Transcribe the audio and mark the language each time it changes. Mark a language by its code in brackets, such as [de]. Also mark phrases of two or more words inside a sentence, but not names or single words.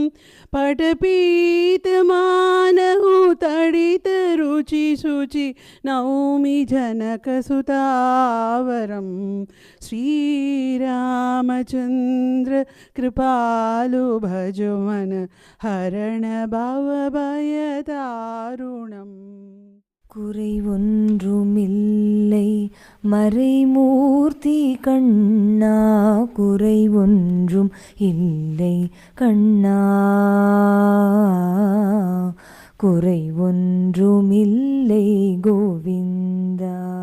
[awa] पटपीत मानहु तडित रुचि शुचि नौमि जनक सुतावरम श्रीरामचंद्र कृपालु भजो मन हरण भव भयदारुणम् [ta] குறை ஒன்றுமில்லை மறைமூர்த்தி கண்ணா, குறை ஒன்றும் இல்லை கண்ணா, குறை ஒன்றுமில்லை கோவிந்தா.